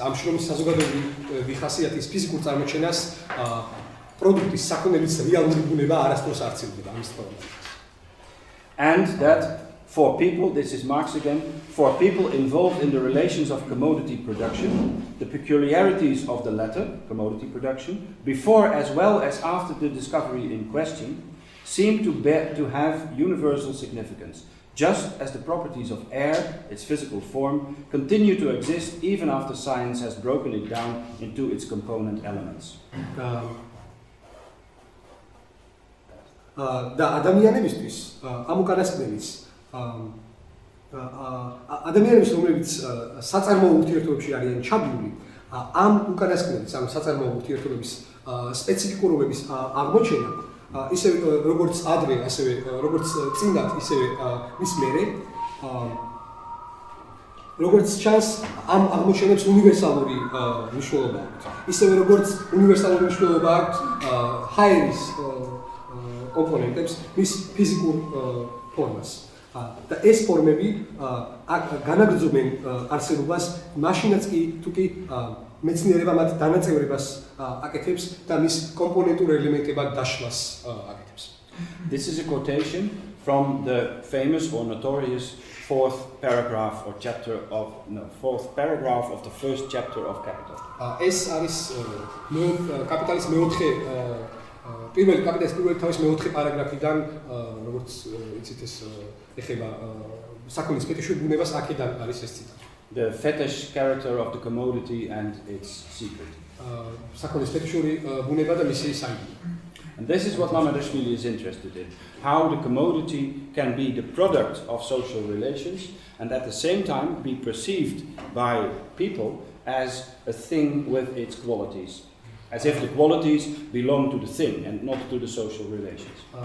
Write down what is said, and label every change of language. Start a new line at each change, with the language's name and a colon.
Georgian: ამ შრომის საზოგადოებრივი ხასიათის ფიზიკურ წარმოჩენას პროდუქტის საქონელის რეალური ბუნება არასდროს არ ცილდება ამის თქმა.
English: And that for people, this is Marx again, for people involved in the relations of commodity production, the peculiarities of the latter, commodity production, before as well as after the discovery in question, seem to have universal significance, just as the properties of air, its physical form, continue to exist even after science has broken it down into its component elements.
Georgian: და ადამიანებისთვის ამ უკანასკნელის ადამიანების რომლებიც საწარმოო ურთიერთობებში არიან ჩაბმული ამ უკანასკნელის ამ საწარმოო ურთიერთობების სპეციფიკურობების აღმოჩენა ისე როგორც ადრე ასევე როგორც წინათ ისევე მის მერე როგორც ჩანს ამ აღმოჩენებს უნივერსალური მნიშვნელობა აქვს ისევე როგორც უნივერსალური მნიშვნელობა აქვს ჰაერის კომპონენტებს მის ფიზიკურ ფორმას და ეს ფორმები განაგრძობენ არსებობას მაშინაც კი თუ კი მეცნიერება მათ დანაწევრებას აკეთებს და მის კომპონენტურ ელემენტებად დაშლას აკეთებს.
English: This is a quotation from the famous or notorious fourth paragraph of the first chapter of Capital.
Georgian: ეს არის კაპიტალის მეოთხე პირველი კაპიტალის პირველი თავის მეოთხე პარაგრაფიდან როგორც იცით ეს ეხება საქონლის ფეტიშურ ბუნებას აქედან არის ეს ციტატი.
English: The fetish character of the commodity and its secret.
Georgian: საქონლის ფეტიშური ბუნება და მისი საიდუმლო.
English: And this is what Mamadashvili is interested in, how the commodity can be the product of social relations and at the same time be perceived by people as a thing with its qualities, as if the qualities belong to the thing and not to the social relations.